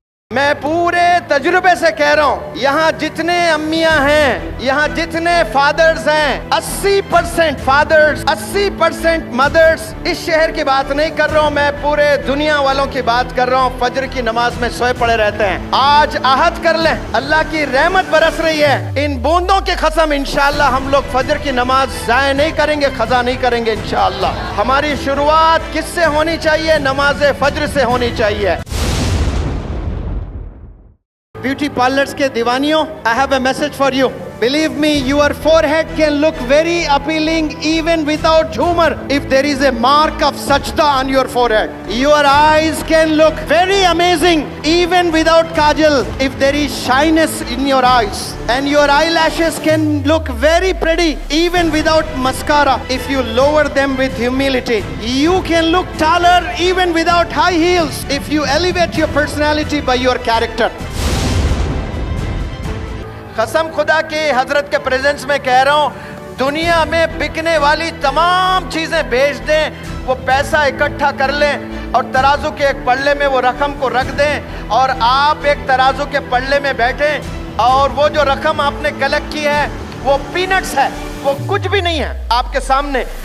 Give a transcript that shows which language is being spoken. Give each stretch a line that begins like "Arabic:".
Hindi: मैं पूरे तजुर्बे से कह रहा हूं, यहाँ जितने अम्मियां हैं, यहाँ जितने फादर्स हैं, 80% फादर्स, 80% मदर्स, इस शहर की बात नहीं कर रहा हूं मैं, पूरे दुनिया वालों की बात कर रहा हूं, फजर की नमाज में सोए पड़े रहते हैं। आज आहद कर लें, अल्लाह की रहमत बरस रही है, इन बूंदों की कसम इंशाअल्लाह हम लोग फजर की नमाज जाया नहीं करेंगे, खजा नहीं करेंगे इंशाअल्लाह। हमारी शुरुआत किससे होनी चाहिए? नमाज फजर से होनी चाहिए। ब्यूटी पार्लर्स के दीवानियों,
English: I have a message for you. Believe me, your forehead can look very appealing even without humor if there is a mark of sajda on your forehead. Your eyes can look very amazing even without kajal if there is shyness in your eyes. And your eyelashes can look very pretty even without mascara if you lower them with humility. You can look taller even without high heels if you elevate your personality by your character.
Hindi: कसम खुदा की हजरत के presence में कह रहा हूँ, दुनिया में बिकने वाली तमाम चीजें बेच दें, वो पैसा इकट्ठा कर लें और तराजू के एक पल्ले में वो रकम को रख दें और आप एक तराजू के पल्ले में बैठें और वो जो रकम आपने कलेक्ट की है वो पीनट्स है, वो कुछ भी नहीं है आपके सामने।